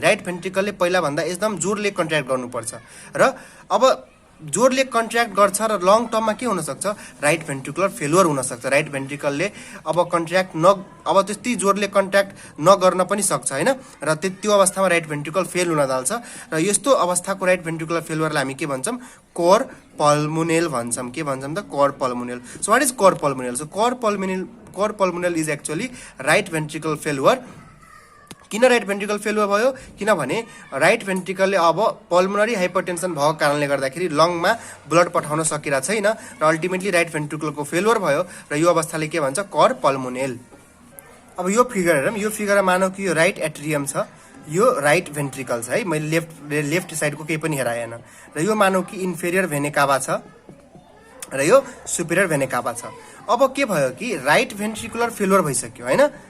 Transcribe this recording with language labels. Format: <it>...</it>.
<ne>Right भेन्ट्रिकलले पहिला भन्दा एकदम जोरले कन्ट्र्याक्ट गर्नुपर्छ र अब जोरले कन्ट्र्याक्ट गर्छ र लङ टर्ममा के हुनसक्छ राइट भेन्ट्रिकुलर फेलुअर हुनसक्छ। राइट भेन्ट्रिकलले अब अब त्यति जोरले कन्ट्र्याक्ट नगर्न पनि सक्छ हैन र त्यो अवस्थामा राइट भेन्ट्रिकल फेल हुन थाल्छ र यस्तो अवस्थाको राइट भेन्ट्रिकुलर फेलुअरलाई हामी के भन्छौँ कोर पल्मोनेल भन्छौँ। के भन्छौँ त core pulmonale.</ne> <en>So what is cor pulmonale? So cor pulmonale is actually right ventricular failure.</en> <ne>किन राइट भेन्ट्रिकल फेलुअर भयो किनभने राइट भेन्ट्रिकलले अब पल्मोनरी हाइपरटेन्सन भएको कारणले गर्दाखेरि लङमा ब्लड पठाउन सकिरहेको छैन र अल्टिमेटली राइट भेन्ट्रिकलको फेलुअर भयो र यो अवस्थाले के भन्छ कोर पल्मोनेल। अब यो फिगर हेरौँ। यो फिगर मानौ कि यो राइट एट्रियम छ यो राइट भेन्ट्रिकल छ है मैले लेफ्ट साइडको केही पनि हेराएन र यो मानौ कि इन्फेरियर भेने काभा छ र यो सुपेरियर भेने काभा छ। अब के भयो कि राइट भेन्ट्रिकुलर फेलुअर भइसक्यो हैन।</ne>